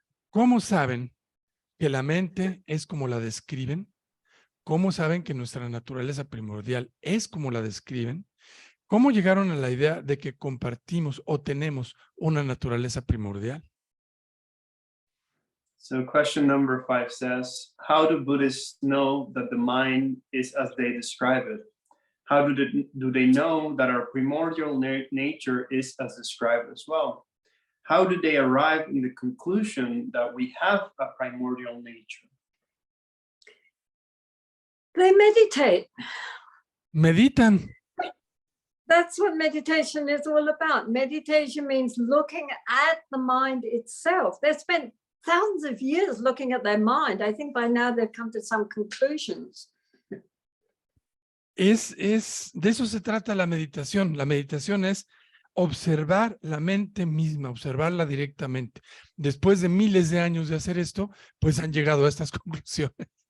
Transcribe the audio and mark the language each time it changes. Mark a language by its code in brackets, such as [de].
[es] ¿Cómo saben que la mente es como la describen? ¿Cómo saben que nuestra naturaleza primordial es como la describen? ¿Cómo llegaron a la idea de que compartimos o tenemos una naturaleza primordial? [en] So question number 5 says, how do Buddhists know that the mind is as they describe it? How do they know that our primordial nature is as described as well? How do they arrive in the conclusion that we have a primordial nature? They meditate. [es] Meditan. [en] That's what meditation is all about. Meditation means looking at the mind itself. They've spent thousands of years looking at their mind. I think by now they've come to some conclusions. [es] De eso se trata la meditación. La meditación es observar la mente misma, observarla directamente. Después de miles de años de hacer esto, pues han llegado a estas conclusiones.